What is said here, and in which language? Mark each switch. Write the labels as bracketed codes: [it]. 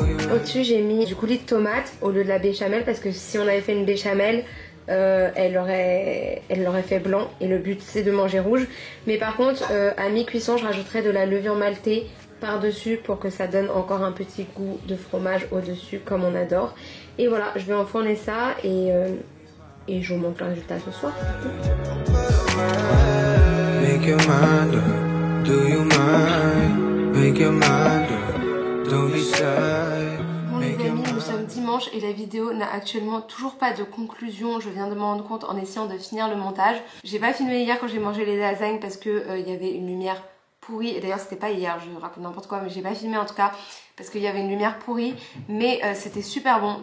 [fr] Au-dessus j'ai mis du coulis de tomate au lieu de la béchamel parce que si on avait fait une béchamel elle l'aurait fait blanc et le but c'est de manger rouge. Mais par contre à mi-cuisson je rajouterai de la levure maltée par-dessus pour que ça donne encore un petit goût de fromage au-dessus comme on adore. Et voilà, je vais enfourner ça et je vous montre le résultat ce soir. [en] Make your mind up, do you mind? Make your mind up, don't be shy. [fr] Bon les amis, nous sommes dimanche et la vidéo n'a actuellement toujours pas de conclusion. Je viens de me rendre compte en essayant de finir le montage. J'ai pas filmé hier quand j'ai mangé les lasagnes parce que y avait une lumière pourrie. Et d'ailleurs c'était pas hier, je raconte n'importe quoi, mais j'ai pas filmé en tout cas parce qu'il y avait une lumière pourrie, mais c'était super bon.